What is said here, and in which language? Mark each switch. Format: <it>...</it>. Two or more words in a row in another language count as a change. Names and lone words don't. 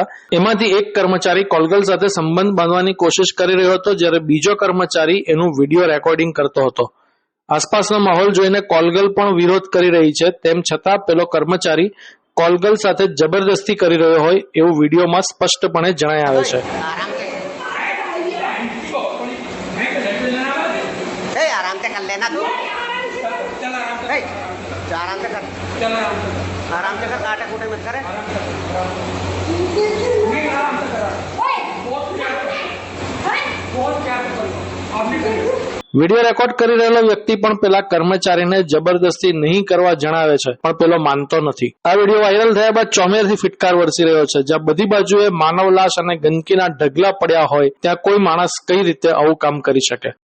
<gu>એમાંથી એક કર્મચારી કોલગર્લ સાથે સંબંધ બાંધવાની કોશિશ કરી રહ્યો હતો, જ્યારે બીજો કર્મચારી એનું</gu> <en>video recording</en> <gu>કરતો હતો। આસપાસનો માહોલ જોઈને કોલગર્લ પણ વિરોધ કરી રહી છે, તેમ છતાં પેલો કર્મચારી કોલગર્લ સાથે જબરદસ્તી કરી રહ્યો હોય એવું વિડીયોમાં સ્પષ્ટપણે જણાઈ આવે છે।</gu> <hi>आराम से कर लेना तू, आराम से कर, आराम से कर, काटे कूटे मत करे।</hi> <en>video record</en> <gu>કરી રહેલો વ્યક્તિ પણ પેલા કર્મચારીને જબરદસ્તી નહીં કરવા જણાવે છે, પણ પેલો માનતો નથી। આ</gu> <en>video viral</en> <gu>થયા બાદ ચોમેરથી ફિટકાર વરસી રહ્યો છે। જ્યાં બધી બાજુએ માનવ લાશ અને ગંદકીના ઢગલા પડ્યા હોય ત્યાં કોઈ માણસ કઈ રીતે આવું કામ કરી શકે।</gu>